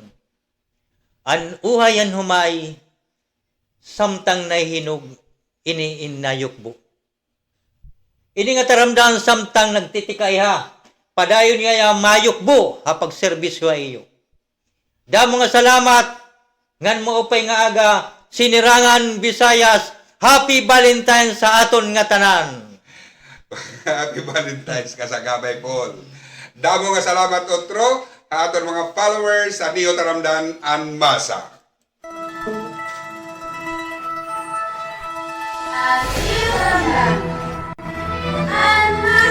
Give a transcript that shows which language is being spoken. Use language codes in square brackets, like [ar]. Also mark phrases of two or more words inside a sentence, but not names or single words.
[war] An uhayan humay, samtang nahihinog, ini inayukbo. Ini nga taramdaan samtang nagtitikay ha, padayon nga mayukbo hapag serbisyo iyo. Damo nga salamat, ngan mo upay nga aga, Sinirangan Visayas, [en] Happy Valentine's [war] sa aton nga tanan. [en] Happy Valentine's [war] kasagabay Paul. Damo nga salamat otro aton mga followers sa Dio Taramdan an Masa. At Masa.